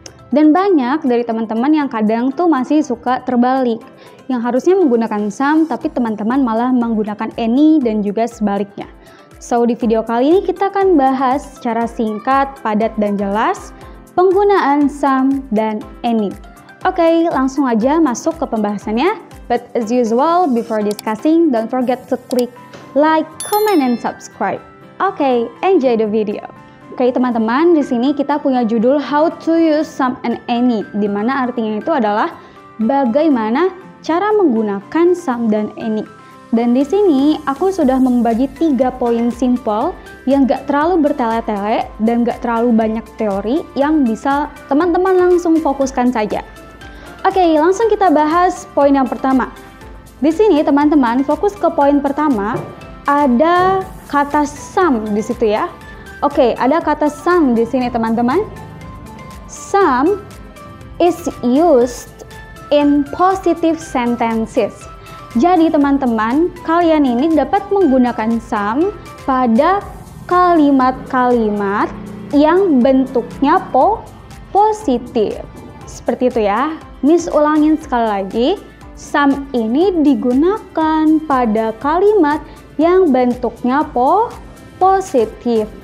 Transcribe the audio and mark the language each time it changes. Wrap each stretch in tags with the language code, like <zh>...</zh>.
<id>Dan banyak dari teman-teman yang kadang tuh masih suka terbalik, yang harusnya menggunakan some tapi teman-teman malah menggunakan any dan juga sebaliknya. So di video kali ini kita akan bahas secara singkat, padat dan jelas penggunaan some dan any. Oke, langsung aja masuk ke pembahasannya.</id> <en>But as usual, before discussing, don't forget to click like, comment, and subscribe. Oke, enjoy the video.</en> <id>Oke teman-teman, di sini kita punya judul</id> <en>How to use some and any,</en> <id>di mana artinya itu adalah bagaimana cara menggunakan some dan any. Dan di sini aku sudah membagi 3 poin simple yang gak terlalu bertele-tele dan gak terlalu banyak teori yang bisa teman-teman langsung fokuskan saja. Oke, langsung kita bahas poin yang pertama. Di sini teman-teman fokus ke poin pertama, ada kata some di situ ya. Oke, ada kata some di sini teman-teman.</id> <en>Some is used in positive sentences.</en> <id>Jadi teman-teman, kalian ini dapat menggunakan some pada kalimat-kalimat yang bentuknya positif. Seperti itu ya. Miss ulangin sekali lagi. Some ini digunakan pada kalimat yang bentuknya positif.</id>